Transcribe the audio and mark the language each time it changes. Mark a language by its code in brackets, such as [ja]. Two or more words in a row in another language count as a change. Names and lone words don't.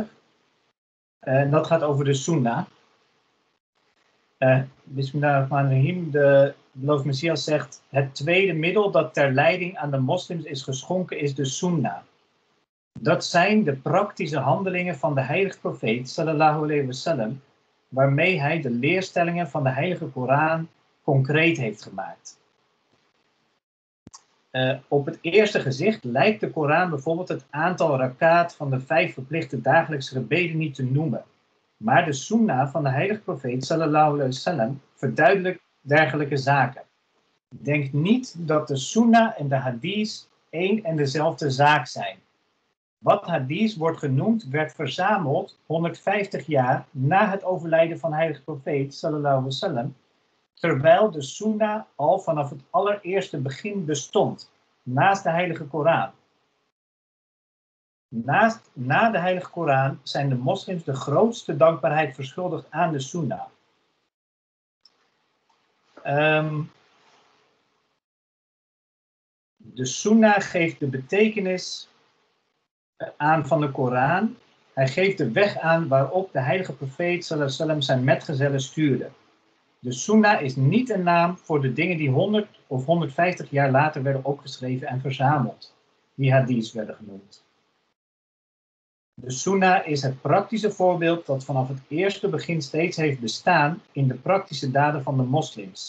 [nl] En dat gaat over de Sunnah. [ar] بسم الله الرحمن الرحيم. [nl] De beloofd Messias zegt: het tweede middel dat ter leiding aan de moslims is geschonken is de Sunnah. Dat zijn de praktische handelingen van de heilige profeet [ar] صلى الله عليه وسلم, [nl] waarmee hij de leerstellingen van de heilige Koran concreet heeft gemaakt. Op het eerste gezicht lijkt de Koran bijvoorbeeld het aantal rakaat van de 5 verplichte dagelijkse gebeden niet te noemen. Maar de Sunnah van de heilige profeet [ar] صلى الله عليه وسلم [nl] verduidelijkt dergelijke zaken. Denk niet dat de Sunnah en de hadith één en dezelfde zaak zijn. Wat hadith wordt genoemd, werd verzameld 150 jaar na het overlijden van de heilige profeet [ar] صلى الله عليه وسلم, [nl] terwijl de Sunnah al vanaf het allereerste begin bestond, naast de heilige Koran. Na de heilige Koran zijn de moslims de grootste dankbaarheid verschuldigd aan de Sunnah. De Sunnah geeft de betekenis aan van de Koran. Hij geeft de weg aan waarop de heilige profeet [ar] صلى الله عليه وسلم [nl] zijn metgezellen stuurde. De Sunnah is niet een naam voor de dingen die 100 of 150 jaar later werden opgeschreven en verzameld, die hadiths werden genoemd. De Sunnah is het praktische voorbeeld dat vanaf het eerste begin steeds heeft bestaan in de praktische daden van de moslims.